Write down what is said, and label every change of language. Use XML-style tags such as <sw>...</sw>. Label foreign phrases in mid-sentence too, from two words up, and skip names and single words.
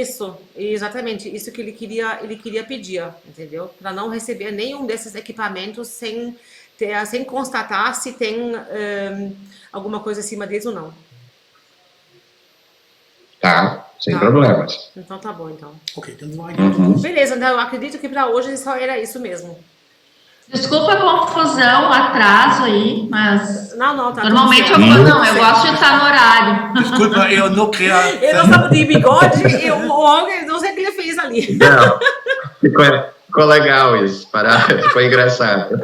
<pt>Isso, exatamente. Isso que ele queria pedir, entendeu? Para não receber nenhum desses equipamentos sem constatar se tem alguma coisa acima deles ou não. Tá, sem Tá. problemas. Então tá bom, então.</pt> <de>Okay, dann war ich</de> <pt>Beleza, então eu acredito que para hoje só era isso mesmo. Desculpa a confusão, o atraso aí, mas Não, tá. normalmente tudo eu, certo. não, eu gosto de estar no horário. Desculpa, eu não queria... Ele não estava de bigode e o Hogan, não sei o que ele fez ali. Não, ficou legal isso, ficou engraçado.</pt>